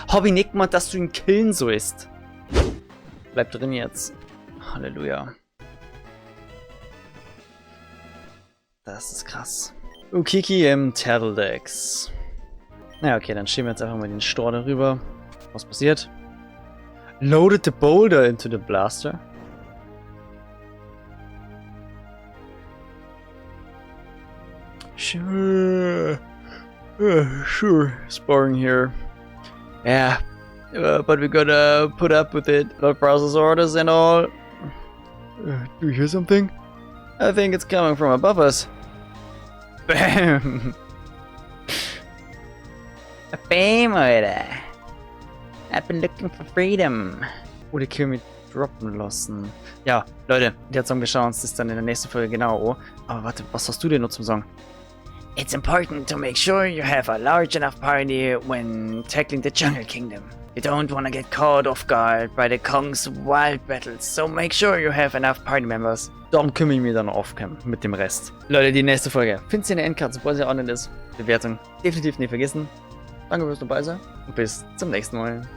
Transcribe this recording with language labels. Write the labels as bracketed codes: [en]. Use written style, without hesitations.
[de] Hab ich nicht gemeint, dass du ihn killen sollst. Bleib drin jetzt. Halleluja. Das ist krass. Ukiki im Turtledex. Na okay, dann schieben wir jetzt einfach mal den Stor darüber. Was passiert? [en] Loaded the boulder into the blaster. Sure. Sure. Sparring here. Yeah. But we gotta put up with it. Blood process orders and all. Do you hear something? I think it's coming from above us. Bam. [de] Bam, Alter. [en] I've been looking for freedom. [de] Oder Kill mit droppen lassen. Ja, Leute, der Song, wir schauen uns das dann in der nächsten Folge genau an. Aber warte, was hast du denn noch zum Song? [en] It's important to make sure you have a large enough party when tackling the Jungle Kingdom. You don't want to get caught off guard by the Kong's wild battles, so make sure you have enough party members. [de] Darum kümmere ich mich dann off-cam mit dem Rest. Leute, die nächste Folge. Findet ihr in der Endkarte, sobald sie online ist. Bewertung definitiv nicht vergessen. Danke fürs dabei sein und bis zum nächsten Mal.